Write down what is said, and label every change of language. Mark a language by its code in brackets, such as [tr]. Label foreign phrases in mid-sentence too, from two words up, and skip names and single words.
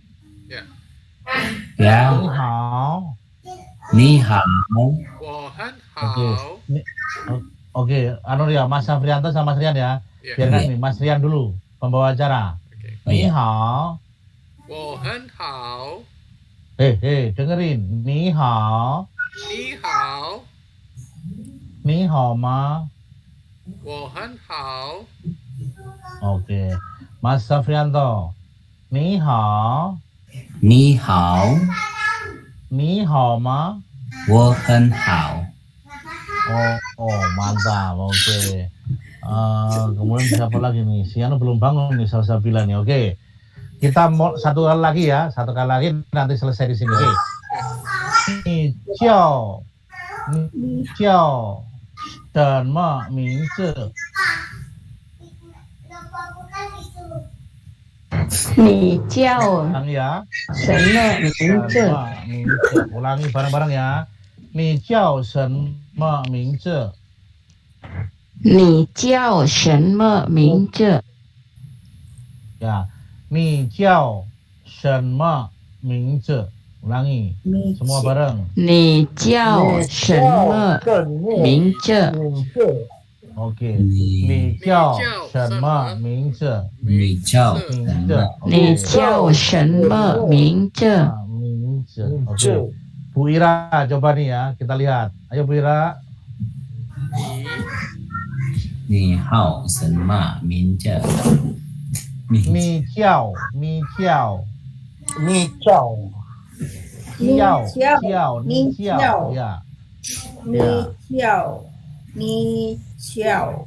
[id] Ya. [zh] 你好. 你好. Wohan [id] Oke. [zh] hao. [id] Oke, ya, Mas Safrianto sama Mas Rian ya. Ya. Biarkan nih, Mas Rian dulu, pembawa acara. Oke. [zh] 你好. 我很好. Dengerin. 你好. 你好. 你好吗. 我很好. [id] Oke. Mas Safrianto. [zh] 你好. 你好. 你好吗？我很好。 [id] Mantap. Oke. Kemudian siapa lagi nih? Siano belum bangun nih Salsabila nih. Oke. Kita mau satu kali lagi ya. Satu kali lagi nanti selesai di sini. Oke. [zh] 你叫。你叫. 什么名字？你叫 [id] Ulangi ya. [zh] 什么名字？ [id] 名字 Ulangi bareng-bareng ya. [zh] 你叫什么名字？你叫什么名字？ Ya. 你叫什么名字？ Ulangi. [id] Semua bareng. [zh] 你叫什么名字？ [id] Oke. [zh] 你你叫什么名字？你叫名什字。么？你叫什么名字？名字. [id] Oke. Bu Ira coba nih ya. Kita lihat. Ayo Bu Ira. [zh] 你好什么名字？你叫ya. 你叫